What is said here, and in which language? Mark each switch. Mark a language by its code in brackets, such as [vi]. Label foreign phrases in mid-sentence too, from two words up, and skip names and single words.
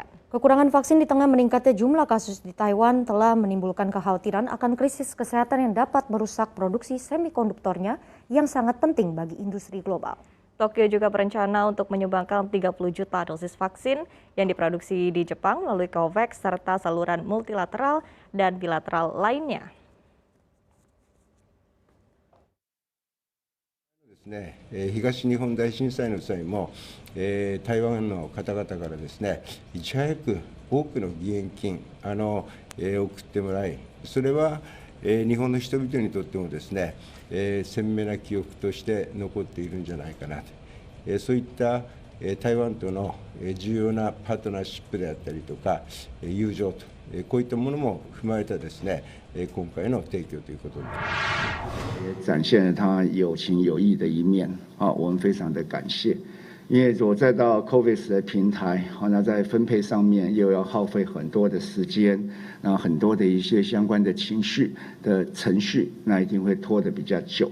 [id] Kekurangan vaksin di tengah meningkatnya jumlah kasus di Taiwan telah menimbulkan kekhawatiran akan krisis kesehatan yang dapat merusak produksi semikonduktornya yang sangat penting bagi industri global. Tokyo juga berencana untuk menyumbangkan 30 juta dosis vaksin yang diproduksi di Jepang melalui COVAX serta saluran multilateral dan bilateral lainnya. [ja] 東日本大震災の際も、台湾の方々からですね、いち早く多くの義援金送ってもらい、それは日本の人々にとってもですね、鮮明な記憶として残っているんじゃないかなと、そういった台湾との重要なパートナーシップであったりとか友情とこういったものも踏まえたですね今回の提供ということで [zh] 展现了他有情有义的一面啊，我们非常的感谢。因为我再到 COVAX 的平台，那在分配上面又要耗费很多的时间，那很多的一些相关的情绪的程序，那一定会拖得比较久。